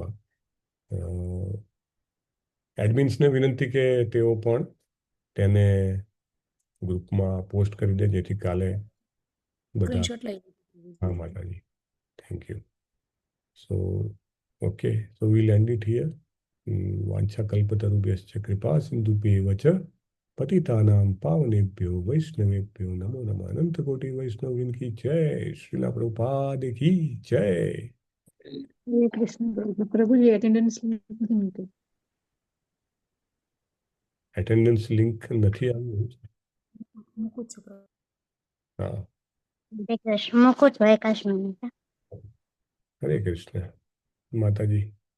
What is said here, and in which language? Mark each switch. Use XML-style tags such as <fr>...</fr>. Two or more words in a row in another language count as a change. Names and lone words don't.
<gu>આ એડમિન્સને વિનંતી કે તેઓ પણ તેને ગ્રુપમાં પોસ્ટ કરી દે, જેથી કાલે બધા. હા માતાજી,</gu> <en>Thank you. So okay, so we'll end it here.</en> <sa>વાંછા કલ્પતરુભ્યશ્ચ કૃપા સિંધુભ્યેવ ચ पतितानां पावनेभ्यो वैष्णवेभ्यो नमो नमः।</sa> <hi>अनंत कोटि वैष्णव की जय। श्रीला प्रभुपाद की जय। हरे कृष्ण प्रभु प्रभु जी अटेंडेंस मिलते</hi> <gu>એટેન્ડન્સ લિંક નથી આવ્યું. મૂકું છું પ્રભુ. હા, હરે કૃષ્ણ મૂકું છું 1 મિનિટ. હરે કૃષ્ણ. માતાજી</gu>